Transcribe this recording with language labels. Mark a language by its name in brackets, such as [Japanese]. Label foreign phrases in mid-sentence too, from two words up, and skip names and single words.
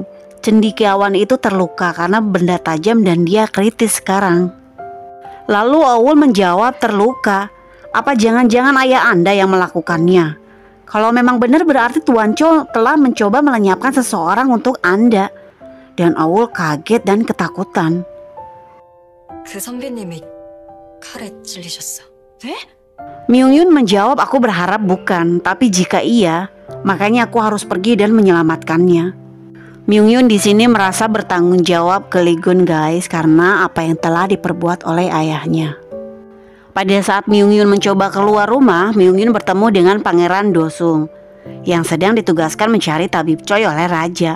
[Indonesian] Cendekiawan itu terluka karena benda tajam dan dia kritis sekarang. Lalu Oh-hul menjawab terluka. Apa jangan-jangan ayah Anda yang melakukannya? Kalau memang benar berarti Tuan Cho telah mencoba melenyapkan seseorang untuk Anda. Dan Oh-hul kaget dan ketakutan. [Korean] 그 선배님이 칼에 찔리셨어. 네? [Indonesian] Myung Yun menjawab aku berharap bukan. Tapi jika iya, makanya aku harus pergi dan menyelamatkannya. Myung Yun di sini merasa bertanggung jawab ke Lee Gun guys karena apa yang telah diperbuat oleh ayahnya. Pada saat Myung Yun mencoba keluar rumah, Myung Yun bertemu dengan Pangeran Dosung yang sedang ditugaskan mencari Tabib Choi oleh raja.